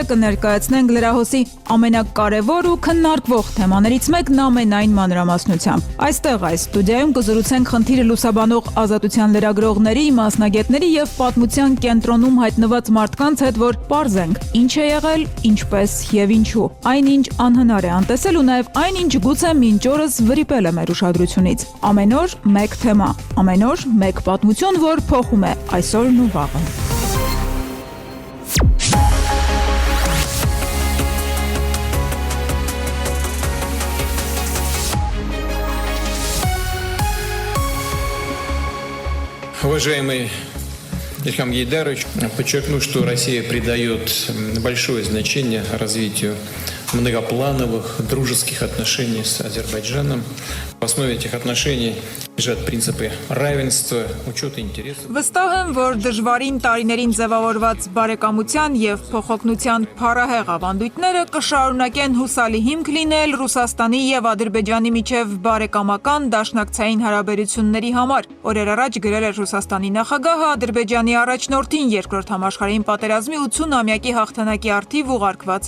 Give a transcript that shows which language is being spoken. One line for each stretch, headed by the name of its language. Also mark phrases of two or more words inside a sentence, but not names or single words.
Armenian: կներկայացնենք լրահոսի ամենակարևոր ու քննարկվող թեմաներից մեկն ամենայն մանրամասնությամբ։ Այստեղ այս ստուդիայում կզրուցենք խնդիրը լուսաբանող ազատության լրագրողների, մասնագետների եւ պատմության կենտրոնում հայտնված մարդկանց հետ, որ պարզենք ինչ է եղել, ինչպես եւ ինչու։ Այնինչ անհնար է անտեսել ու նաեւ այնինչ գուցե մինչ օրս վրիպել է մեր ուշադրությունից։ Ամեն օր մեկ թեմա, ամեն օր մեկ պատմություն, որ փոխում է այսօրն ու վաղը։
Russian: Уважаемый Ильхам Гейдарович, подчеркну, что Россия придает большое значение развитию многоплановых дружеских отношений с Азербайджаном. В основе этих отношений лежат принципы равенства, учета интересов.
Armenian: Վստահ եմ, որ դժվարին տարիներին ձևավորված բարեկամության եւ փոխօգնության փառահեղ ավանդույթները կշարունակեն հուսալի հիմք լինել Ռուսաստանի եւ Ադրբեջանի միջև բարեկամական դաշնակցային հարաբերությունների համար։ Օրեր առաջ գրել էր Ռուսաստանի նախագահը Ադրբեջանի առաջնորդին երկրորդ համաշխարհային պատերազմի 80-ամյակի հաղթանակի առթիվ ուղարկված